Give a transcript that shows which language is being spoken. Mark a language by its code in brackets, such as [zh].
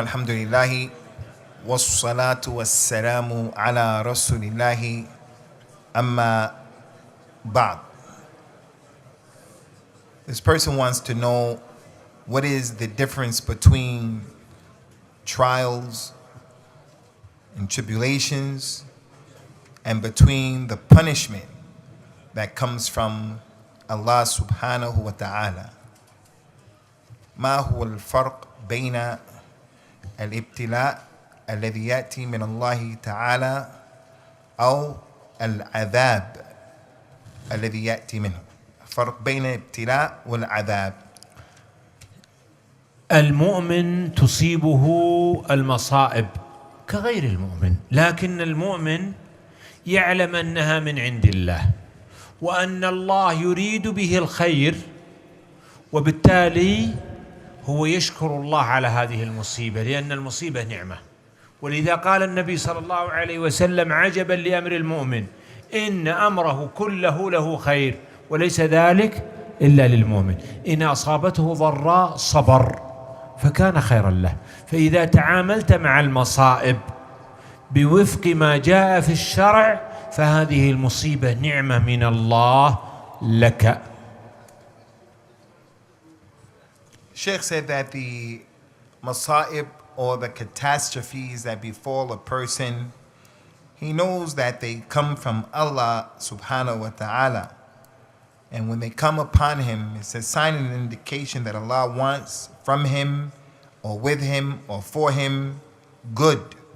[ar] الحمد لله والصلاة والسلام على رسول الله أما بعد. [en] This person wants to know what is the difference between trials and tribulations and between the punishment that comes from Allah [ar] subhanahu wa ta'ala. ما هو الفرق بين الابتلاء الذي يأتي من الله تعالى أو العذاب الذي يأتي منه؟ الفرق بين الابتلاء والعذاب. المؤمن تصيبه المصائب كغير المؤمن، لكن المؤمن يعلم أنها من عند الله وأن الله يريد به الخير، وبالتالي هو يشكر الله على هذه المصيبة لأن المصيبة نعمة. ولذا قال النبي صلى الله عليه وسلم: عجبا لأمر المؤمن إن أمره كله له خير وليس ذلك إلا للمؤمن، إن أصابته ضراء صبر فكان خيرا له. فإذا تعاملت مع المصائب بوفق ما جاء في الشرع فهذه المصيبة نعمة من الله لك. [en] Sheikh said that the masa'ib or the catastrophes that befall a person, he knows that they come from Allah [ar] subhanahu wa ta'ala. [en] And when they come upon him, it's a sign and an indication that Allah wants from him or with him or for him good.